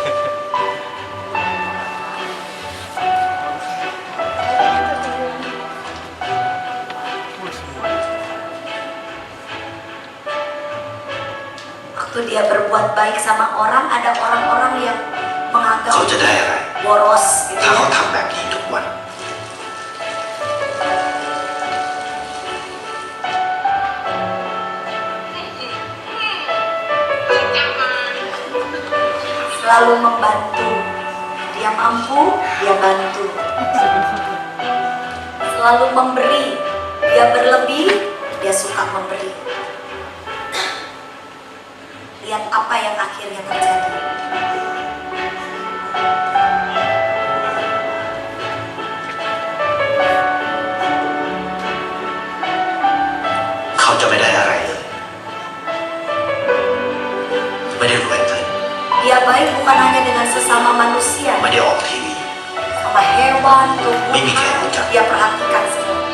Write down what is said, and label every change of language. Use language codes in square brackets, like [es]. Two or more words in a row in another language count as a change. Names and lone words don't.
[id] Waktu dia berbuat baik sama orang, ada orang-orang yang menganggap [th] เขาจะได้อะไร [id] boros gitu [th] ถ้าเขา [id] ya. [th] ทำแบบนี้ทุกวัน [id] Selalu membantu. Dia mampu, dia bantu. Selalu memberi. Dia berlebih, dia suka memberi. Lihat apa yang akhirnya terjadi. [th] เขาจะไม่ได้อะไรเลย ไม่ได้รวยขึ้น [id] Dia baik bukan hanya dengan sesama manusia, [th] ไม่ได้ออกทีวี [id] sama hewan, tumbuhan, Mimi kayak hujan. dia perhatikan semua.